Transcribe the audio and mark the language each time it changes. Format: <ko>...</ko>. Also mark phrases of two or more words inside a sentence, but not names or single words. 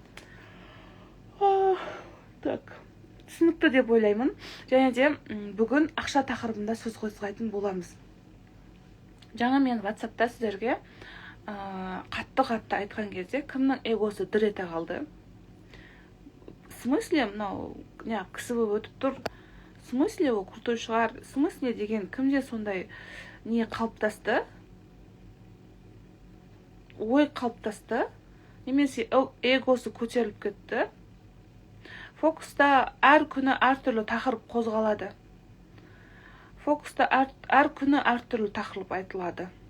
<kk>Так. Түсінікті деп ойлаймын. Және де бүгін ақша тақырыбында сөз қозғайтын боламыз. Жаңа мен WhatsApp'та сіздерге қатты айтқан кезде кімнің эгосы дір ете қалды.</kk> <ru>В смысле,</ru> <kk>мынау кісі болып өтіп тұр.</kk> <ru>В смысле,</ru> <kk>ол крутой шығар.</kk> <ru>В смысле</ru> <kk>деген кімде сондай не қалыптасты? Ой қалыптасты. Немесе эгосы көтеріліп кетті. Фокуста әр күні әртүрлі тақырып қозғалады. Фокуста әр күні әртүрлі тақырып айтылады.</kk>